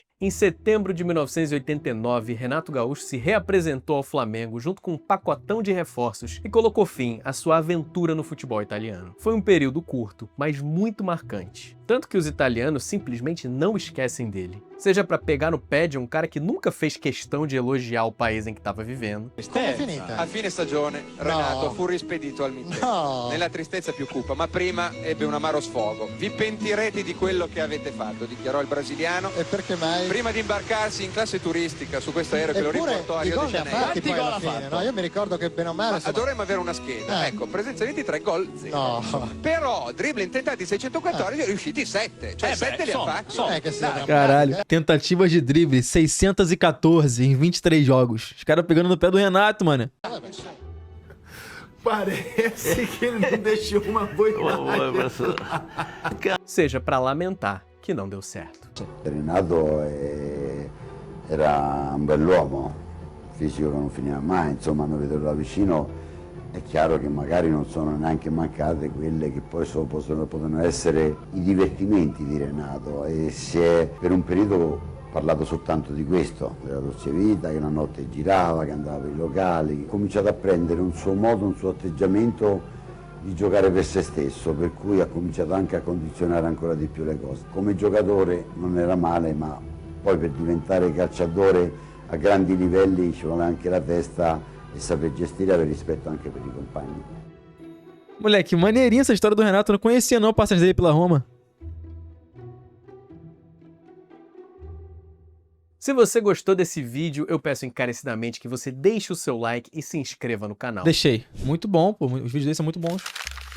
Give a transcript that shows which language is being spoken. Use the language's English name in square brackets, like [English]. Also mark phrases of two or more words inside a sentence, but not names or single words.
[Portuguese] Em setembro de 1989, Renato Gaúcho se reapresentou ao Flamengo junto com um pacotão de reforços e colocou fim à sua aventura no futebol italiano. Foi um período curto, mas muito marcante. Tanto que os italianos simplesmente não esquecem dele. Seja para pegar no pé de um cara que nunca fez questão de elogiar o país em que estava vivendo. [Italian] Come è finita? A fine stagione Renato fu rispedito al mittente. Nella tristezza più cupa, ma prima ebbe un amaro sfogo. Vi pentirete di quello che avete fatto, dichiarò il brasiliano. E perché mai? Prima di imbarcarsi in classe turistica su questo aereo che lo riportò a Rio de Janeiro. Quanti gol ha fatto? No, io mi ricordo che bene o male... Dovremmo avere una scheda. Ecco, presenza 23, gol 0. No. Però dribbling tentati 614 e riusciti 7. Cioè 7 li ha fatti. [Portuguese] Caralho, tentativas de drible 614 em 23 jogos. Os caras pegando no pé do Renato, mano. Parece que ele não deixou uma boiada. Seja pra lamentar que não deu certo. [Italian] Renato era un bell'uomo, fisico che non finiva mai, insomma, a vederlo da vicino è chiaro che magari non sono neanche mancate quelle che poi possono essere i divertimenti di Renato, e si è per un periodo parlato soltanto di questo, della dolce vita, che la notte girava, che andava per i locali, ha cominciato a prendere un suo modo, un suo atteggiamento di giocare per se stesso, per cui ha cominciato anche a condizionare ancora di più le cose. Come giocatore non era male, ma poi per diventare calciatore a grandi livelli ci vuole anche la testa e saper gestire e avere rispetto anche per i compagni. [Portuguese] Moleque, maneirinha essa história do Renato. Eu não conhecia não a passagem dele pela Roma. Se você gostou desse vídeo, eu peço encarecidamente que você deixe o seu like e se inscreva no canal. Deixei. Muito bom, pô. Os vídeos deles são muito bons.